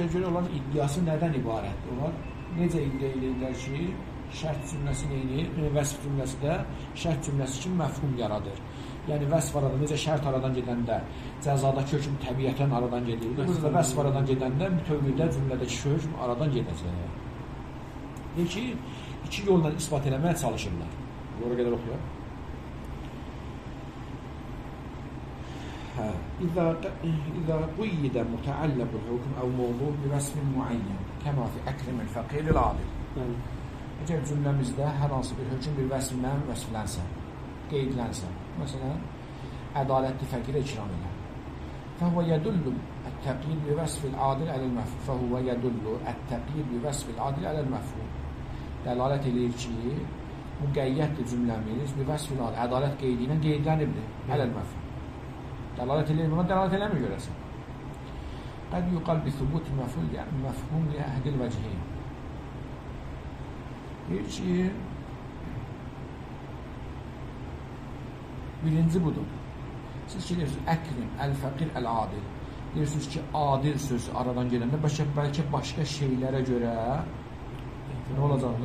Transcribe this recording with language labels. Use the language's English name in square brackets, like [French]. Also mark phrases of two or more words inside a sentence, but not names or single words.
[Azerbaijani] Görə onların iddiası nədən ibarətdir? Onlar necə iddia edirlər ki, şərt cümləsi neyini, vəsf cümləsi də şərt cümləsi kimi məfhum yaradır. Yəni vəsf aradan, necə şərt aradan gedəndə cəzadakı hökm təbiətən aradan gedir. Burada vəsf aradan gedəndə bütövlükdə cümlədəki hökm aradan gedəcək. Deyir ki, iki yolla isbat eləməyə çalışırlar. Ora qədər oxuyaq. [Arabic] إذا قيد متعلق الحكم أو موضوع بوصف معين كما في أكرم الفقير العادل. [Azerbaijani] Əgər cümləmizdə hər hansı bir hökm bir vəsflə vəsflənsə, qeydlənsə, məsələn, ədalətli fəqirə ikram elə. [Arabic] فهو يدل التقييد بوصف العادل على المفهوم. فهو يدل التقييد بوصف العادل على المفهوم. [Azerbaijani] Dəlalət edir ki, müqəyyətdir cümləmiz [Arabic] بوصف العادل. [Azerbaijani] Ədalət qeydi ilə qeydlənibdir. [Arabic] على المفهوم. [Azerbaijani] Dəlalət edir, buna dəlalət eləmir görəsən. [Arabic] قد يقال بثبوت المفهوم لأحد الوجهين. [Azerbaijani] Deyir ki, birinci budur. Siz ki, deyirsiniz, [Arabic] أكرم الفقير العادل. [Azerbaijani] Deyirsiniz ki, adil sözü aradan gələndə bəlkə başqa şeylərə görə nə olacaqdır?